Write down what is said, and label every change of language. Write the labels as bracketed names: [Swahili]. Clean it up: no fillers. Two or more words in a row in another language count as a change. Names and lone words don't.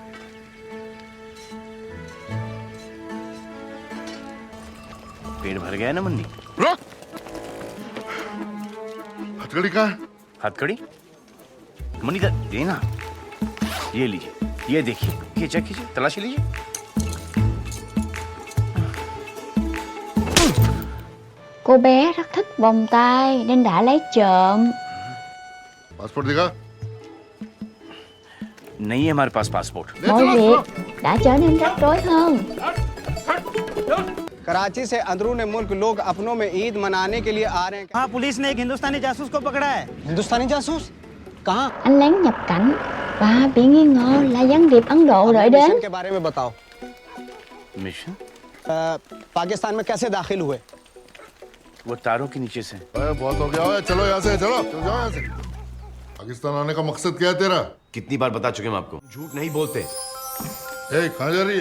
[Hindi] पेट भर गया है ना मुन्नी? रुक! हथकड़ी कहाँ है? हथकड़ी? मनी दे ना, ये लीजिए, ये देखिए, ये चेक कीजिए, तलाशी लीजिए। [Vietnamese] Cô bé rất thích vòng tay nên đã lấy trộm. [Hindi] पासपोर्ट दिखा। नहीं है हमारे पास पासपोर्ट। [Vietnamese] Mọi việc đã trở nên rắc rối hơn. [Hindi] कराची से अंदरून मुल्क लोग अपनों में ईद मनाने के लिए आ रहे हैं। हाँ, पुलिस ने एक हिंदुस्तानी जासूस को पकड़ा है। हिंदुस्तानी जासूस कहाँ? [Vietnamese] Anh lén nhập cảnh và bị nghi ngờ là gián điệp Ấn Độ đợi đến. [Hindi] मिशन के बारे में बताओ। मिशन? पाकिस्तान में कैसे दाखिल हुए? वो तारों के नीचे से। बहुत हो गया है, चलो यहाँ से, चलो चलो जाओ यहाँ से। पाकिस्तान आने का मकसद क्या है तेरा? कितनी बार बता चुके हम आपको, झूठ नहीं बोलते। ए, कहाँ जा रही है?